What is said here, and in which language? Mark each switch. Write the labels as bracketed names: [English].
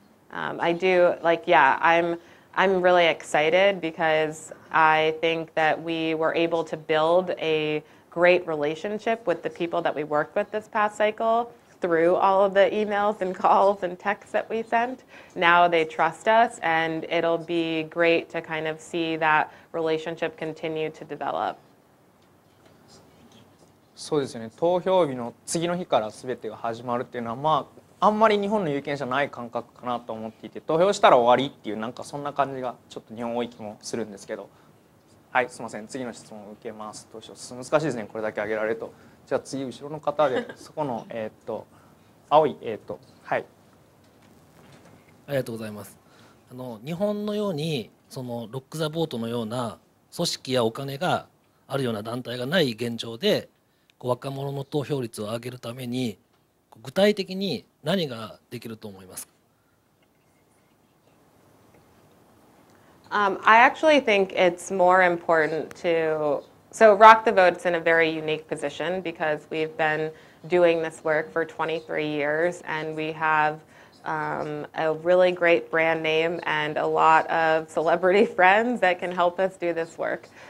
[English] I do like, yeah, I'm really excited because I think that we were able to build a great relationship with the people that we worked with this past cycle through all of the emails and calls and texts that we sent. Now they trust us, and it'll be great to kind of see that relationship continue to develop. [Japanese] そうですよね。投票日の次の日から全てが始まるっていうのは、まああんまり日本の有権者ない感覚かなと思っていて、投票したら終わりっていうなんかそんな感じがちょっと日本多い気もするんですけど。はい、すみません。次の質問を受けます。どうしよう。難しいですね。これだけ挙げられると。じゃあ次後ろの方でそこの青いはい。ありがとうございます。日本のようにそのロック・ザ・ボートのような組織やお金があるような団体がない現状で、若者の投票率を上げるために具体的に何ができると思いますか？ [English] I actually think it's more important so Rock the Vote's in a very unique position because we've been doing this work for 23 years and we have a really great brand name and a lot of celebrity friends that can help us do this work.